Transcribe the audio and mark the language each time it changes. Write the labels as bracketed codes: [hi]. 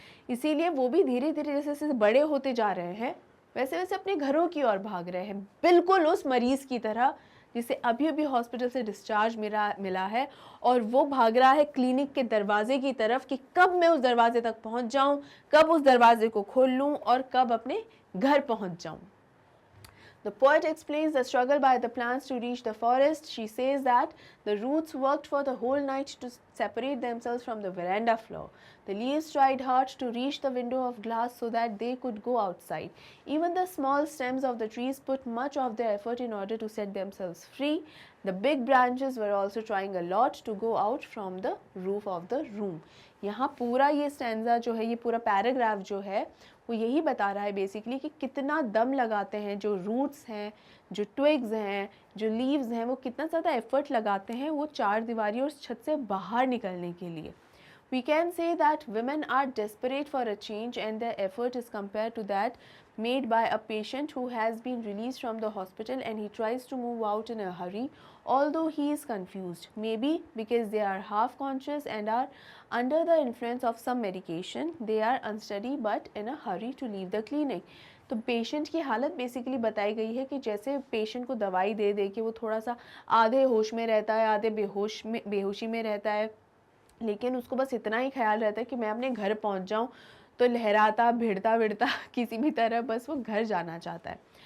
[hi] इसीलिए वो भी धीरे धीरे जैसे जैसे बड़े होते जा रहे हैं वैसे वैसे अपने घरों की ओर भाग रहे हैं, बिल्कुल उस मरीज की तरह जिसे अभी अभी हॉस्पिटल से डिस्चार्ज मिला है और वो भाग रहा है क्लिनिक के दरवाजे की तरफ कि कब मैं उस दरवाजे तक पहुंच जाऊं, कब उस दरवाजे को खोल लूं और कब अपने घर पहुंच जाऊं। [en] The poet explains the struggle by the plants to reach the forest. She says that the roots worked for the whole night to separate themselves from the veranda floor. The leaves tried hard to reach the window of glass so that they could go outside. Even the small stems of the trees put much of their effort in order to set themselves free. The big branches were also trying a lot to go out from the roof of the room. [hi] यहाँ पूरा ये stanza जो है, ये पूरा paragraph जो है वो यही बता रहा है बेसिकली कि कितना दम लगाते हैं जो रूट्स हैं, जो ट्विग्स हैं, जो लीव्स हैं, वो कितना ज़्यादा एफर्ट लगाते हैं वो चार दीवारी और छत से बाहर निकलने के लिए। [en] We can say that women are desperate for a change and their effort is compared to that made by a patient who has been released from the hospital and he tries to move out in a hurry, although he is confused, maybe because they are half conscious and are under the influence of some medication. They are unsteady but in a hurry to leave the clinic. [hi] तो patient की हालत basically बताई गई है कि जैसे patient को दवाई दे दे के वो थोड़ा सा आधे होश में रहता है, आधे बेहोशी में रहता है, लेकिन उसको बस इतना ही ख्याल रहता है कि मैं अपने घर पहुंच जाऊं, तो लहराता भिड़ता भिड़ता किसी भी तरह बस वो घर जाना चाहता है।